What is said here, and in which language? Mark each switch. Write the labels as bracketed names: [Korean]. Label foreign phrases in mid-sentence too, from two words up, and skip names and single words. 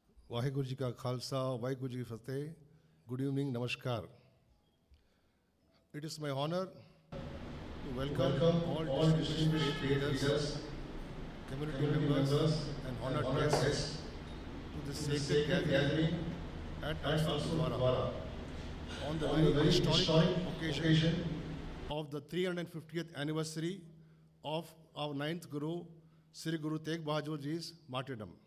[Punjabi] ਵਾਹਿਗੁਰੂ ਜੀ ਕਾ ਖ਼ਾਲਸਾ, ਵਾਹਿਗੁਰੂ ਜੀ ਕੀ ਫ਼ਤਹਿ. [English] Good evening, Namaskar. It is my honor to welcome all distinguished faith leaders, community members, and honored guests to this sacred gathering at Gurdwara on the very historic occasion of the 350th anniversary of our 9th Guru, Sri Guru Teg Bahadur Ji's Martyrdom.